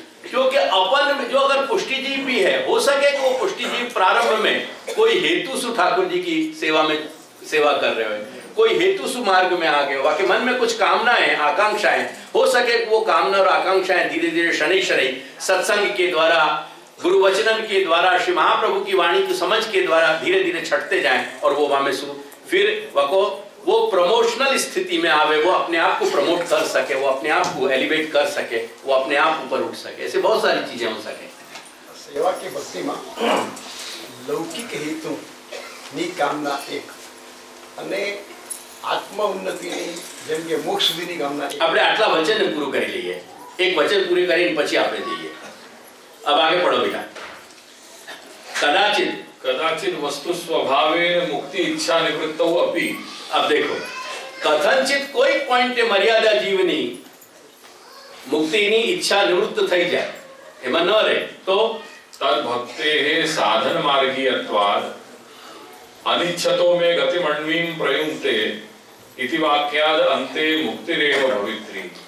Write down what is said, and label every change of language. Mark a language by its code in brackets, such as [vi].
[hi] क्योंकि अपन जो अगर पुष्टि जीव भी है, हो सके कि वो पुष्टि जीव प्रारंभ में कोई हेतु सु ठाकुर जी की सेवा में सेवा कर रहे हो, कोई हेतु सु मार्ग में आ गए हो, बाकी मन में कुछ कामनाएं आकांक्षाएं, हो सके वो कामना और आकांक्षाएं धीरे धीरे शनि शनि सत्संग के द्वारा, गुरु वचनन के द्वारा, श्री महाप्रभु की वाणी की समझ के द्वारा धीरे धीरे छटते जाएं और वो वहां में फिर वो प्रमोशनल स्थिति में आवे, वो अपने आप को प्रमोट कर सके, वो अपने आप को एलिवेट कर सके, वो अपने आप ऊपर उठ सके। ऐसे बहुत सारी चीजें हो सके। सेवा की भक्ति में लौकिक हेतु [gu] ની કામના એક અને આત્મ ઉન્નતિની જેમ કે મોક્ષ સુધીની કામના એક। આપણે આટલા વચન પૂરું કરી લઈએ, એક વચન પૂરી કરીને પછી આપણે જઈએ। [hi] अब आगे पढ़ो बेटा। [sa] कदाचित वस्तु स्वभावेन मुक्ति इच्छा निवृत्तौ अपि। [hi] अब देखो, कथनचित कोई पॉइंट मर्यादा जीवनी मुक्तिनी इच्छा निवृत्त [gu] થઈ જાય, એમાં ન રહે તો [sa] तद भक्तेः साधन मार्गीयत्वात् अनिच्छतो में गतिमन्वीं प्रयुङ्क्ते इति वाक्याद् अन्ते मुक्तिरेव भवित्री।